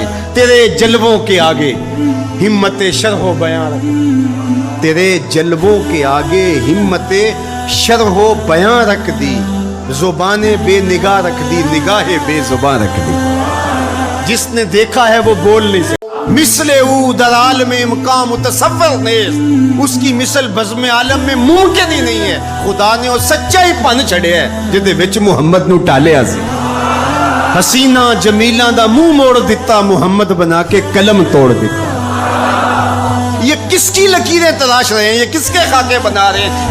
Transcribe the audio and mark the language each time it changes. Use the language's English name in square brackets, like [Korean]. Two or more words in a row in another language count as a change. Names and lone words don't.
[Urdu] تیرے جلووں کے آگے ہمت شرح و بیان رکھ، تیرے جلووں کے آگے ہمت شرح و بیان رکھ دی، زبان بے نگاہ رکھ دی، نگاہ بے زبان رکھ دی۔ جس نے دیکھا ہے وہ بول نہیں سکتا۔ [Persian] مثل او در عالم مقام متصور نیست، [Urdu] اس کی مثل بزم عالم میں ممکن ہی نہیں ہے۔ [Punjabi] خدا نے وہ سچا ہی پن چھڑیا ہے جدے وچ محمد نو ٹالیا سی۔ حسینہ جمیلاں دا منہ موڑ دیتا، محمد بنا کے قلم توڑ دیتا۔ [Urdu] یہ کس کی لکیریں تلاش رہے ہیں، یہ کس کے خاکے بنا رہے ہیں؟